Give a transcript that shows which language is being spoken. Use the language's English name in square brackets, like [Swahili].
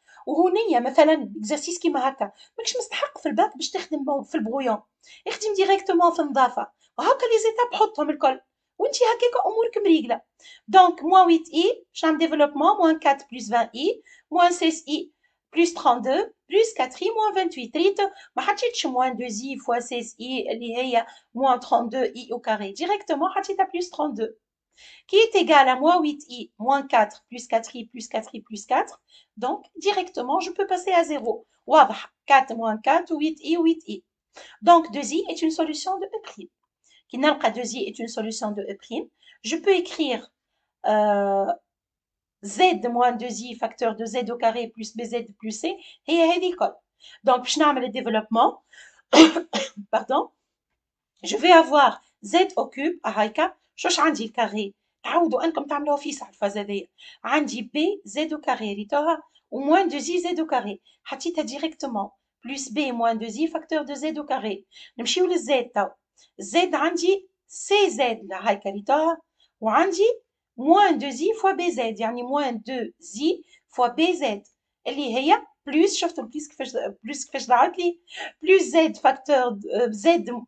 [Arabic] وهنيا مثلا اكزرسيس كيما هكا ماكش مستحق في الباك باش تخدم في البرويون اخدم ديريكتومون في النظافه وهكا لي زيتاب حطهم الكل وانت هكاك امورك مريقله دونك [French] moins 8i [Arabic] باش نعمل ديفلوبمون [French] moins 4 plus 20i moins 16i plus 32 plus 4i moins 28 [Arabic] ريت ما حطيتش [French] moins 2i fois 16i [Arabic] اللي هي [French] moins 32i au carré directement [Arabic] حطيتها [French] plus 32 qui est égal à moins 8i moins 4 plus 4i plus 4i plus 4 donc directement je peux passer à 0 [Arabic] واضح [French] 4 moins 4 8i 8i donc 2i est une solution de E'. Qui [Arabic] نلقى [French] 2i est une solution de E'. Je peux écrire z moins 2i facteur de z au carré plus bz plus c [Arabic] هي هذه الكل [French] donc [Arabic] باش نعمل الديفلوبمون [French] pardon je vais avoir z au cube [Arabic] هايكا شوش عندي الكاري تعودوا انكم تعملوها في صح الفاز هذيا عندي [French] b z au carré [Arabic] ريتوها و [French] moins 2i z au carré [Arabic] حطيتها ديريكتومون [French] plus b moins 2i facteur de z au carré [Arabic] نمشيو للزد تو z عندي cz هايكا ريتوها وعندي [French] moins 2i fois bz [Arabic] يعني moins 2i fois bz اللي هي plus شفتوا plus كيفاش ضاعت لي [French] plus z facteur z